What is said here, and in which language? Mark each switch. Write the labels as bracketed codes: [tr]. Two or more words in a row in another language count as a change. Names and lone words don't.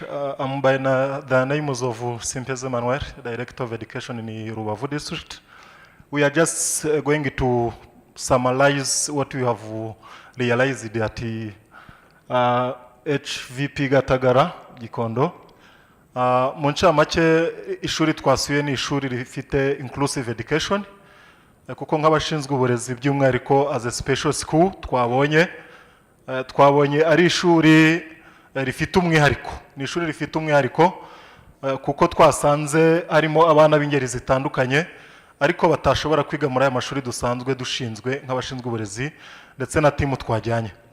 [en] I'm by the name of Simpeze Manuel, Director of Education in the Rubavu District. We are just going to summarize what we have realized at HVP Gatagara, Gikondo. [rw] Mu ncamake ishuri twasuye ni ishuri rifite [en] inclusive education, [rw] kuko nk'abashinzwe uburezi by'umwihariko [en] as a special school [rw] twabonye ari ishuri rifite umwihariko. Ni ishuri rifite umwihariko kuko twasanze harimo abana b'ingeri zitandukanye ariko batashobora kwiga muri aya mashuri dusanzwe dushinzwe nk'abashinzwe uburezi ndetse na timu twajyanye.